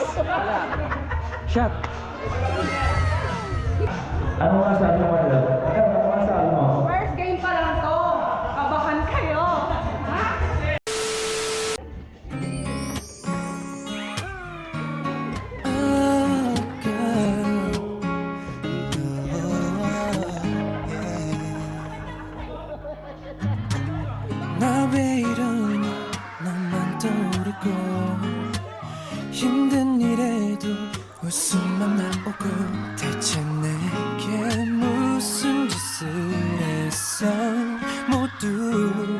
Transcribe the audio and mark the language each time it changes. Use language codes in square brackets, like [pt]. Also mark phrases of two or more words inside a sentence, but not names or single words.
[tl] Shot. Ano nga sabi mo, Madam? Ano nga sabi mo? [en] First game [tl] pa lang to. Kabahan kayo. Ha? [ko] 나 왜 이러니 너만 떠오르고 힘든 일에도 웃음만 나오고 대체 내게 무슨 짓을 했어 모두